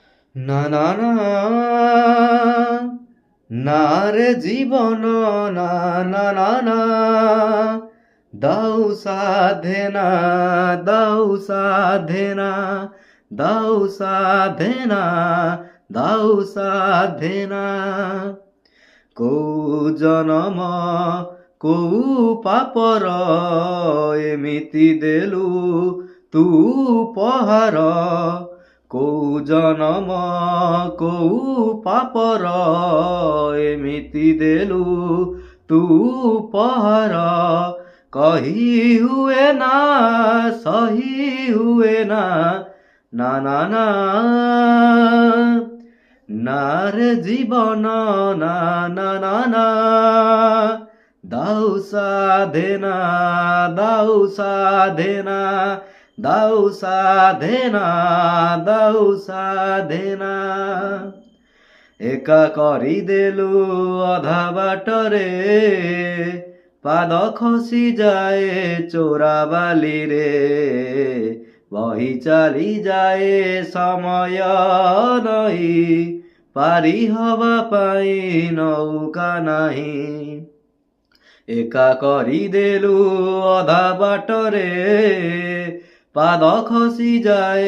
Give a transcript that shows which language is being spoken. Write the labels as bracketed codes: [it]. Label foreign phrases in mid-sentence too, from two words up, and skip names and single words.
[bn] না না না না রে জীবন না না না না দাও সাধনা দাও সাধনা দাও সাধনা দাও সাধনা [or] କୋଉ ଜନମ କୋଉ ପାପର ଏମିତି ଦେଲୁ ତୁ ଉପହାର କୋଉ ଜନମ କୋଉ ପାପର ଏମିତି ଦେଲୁ ତୁ ଉପହାର କହି ହୁଏ ନା ସହି ହୁଏ ନା ନା ନା ନା [bn] না রে জীবন না না না না দাও সাধনা দাও সাধনা দাও সাধনা দাও সাধনা [or] একা କରି ଦେଲୁ ଅଧା ବାଟରେ ପାଦ ଖସି ଯାଏ ଚୋରା ବାଲିରେ ବହି ଚାଲି ଯାଏ ସମୟ ନଈ ପାରି ହବା ପାଇଁ ନୌକା ନାହିଁ ଏକା କରିଦେଲୁ ଅଧା ବାଟରେ ପାଦ ଖସି ଯାଏ